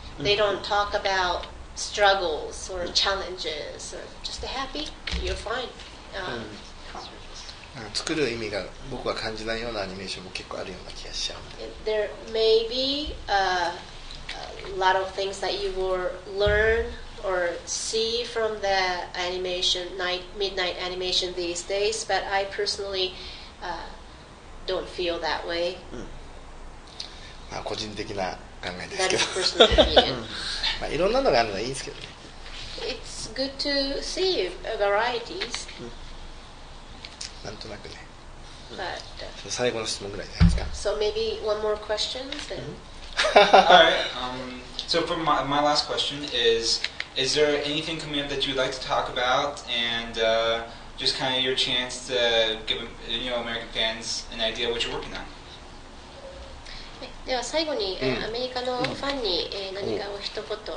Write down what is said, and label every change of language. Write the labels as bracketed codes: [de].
[en] They don't talk about struggles or challenges or just happy, you're fine. [ja] 作る意味が僕は感じないようなアニメーションも結構あるような気がしちゃう。 [en] There may be a lot of things that you will learn or see from the animation, midnight animation these days, but I personally don't feel that way. [ja] まあ個人的な考えですけど。 [en] That's personal opinion. [ja] まあいろんなのがあるのはいいんですけどね。 [en] It's good to see varieties. [ja] なんとなくね。 [en] But, [ja] 最後の質問ぐらいじゃないですか。 [en] So maybe one more question. Then. All right. So for my last question is there anything coming up that you'd like to talk about, and just kind of your chance to give American fans an idea of what you're working on? [ja] では最後に、アメリカのファンに、何かお一言。